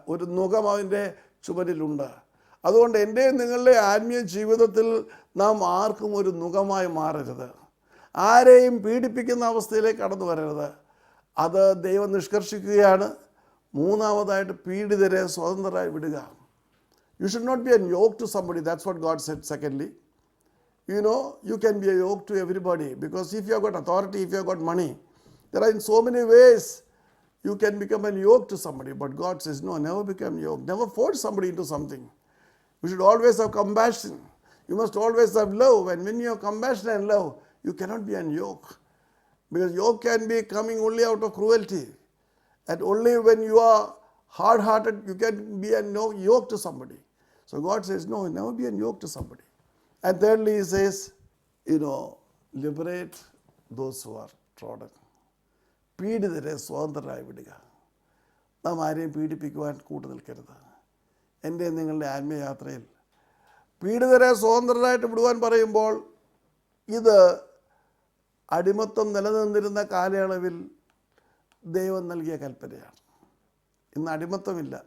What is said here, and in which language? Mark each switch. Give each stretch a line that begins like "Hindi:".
Malayalam: ഒരു നുകം അതിൻ്റെ ചുമരിലുണ്ട്. അതുകൊണ്ട് എൻ്റെയും നിങ്ങളുടെ ആത്മീയ ജീവിതത്തിൽ നാം ആർക്കും ഒരു നുകമായി മാറരുത്. ആരെയും പീഡിപ്പിക്കുന്ന അവസ്ഥയിലേക്ക് കടന്നു വരരുത്. അത് ദൈവം നിഷ്കർഷിക്കുകയാണ്. മൂന്നാമതായിട്ട് പീഡിതരെ സ്വതന്ത്രരായി വിടുക.
English: You should not be a yoke to somebody. That's what God said. Secondly, you can be a yoke to everybody, because if you have got authority, if you have got money, there are in so many ways you can become a yoke to somebody. But God says, no, never become yoke. Never force somebody into something. You should always have compassion. You must always have love. And when you have compassion and love, you cannot be a yoke. Because yoke can be coming only out of cruelty. And only when you are hard-hearted, you can be a yoke to somebody. So God says, no, never be a yoke to somebody. And thirdly, he says, liberate those who are trodden.
Malayalam: പീഡിതരെ സ്വതന്ത്രരായി വിടുക. നാം ആരെയും പീഡിപ്പിക്കുവാൻ കൂട്ടു നിൽക്കരുത്. എൻ്റെ നിങ്ങളുടെ ആത്മീയയാത്രയിൽ പീഡിതരെ സ്വതന്ത്രരായിട്ട് വിടുവാൻ പറയുമ്പോൾ, ഇത് അടിമത്തം നിലനിന്നിരുന്ന കാലയളവിൽ ദൈവം നൽകിയ കൽപ്പനയാണ്. ഇന്ന് അടിമത്തമില്ല.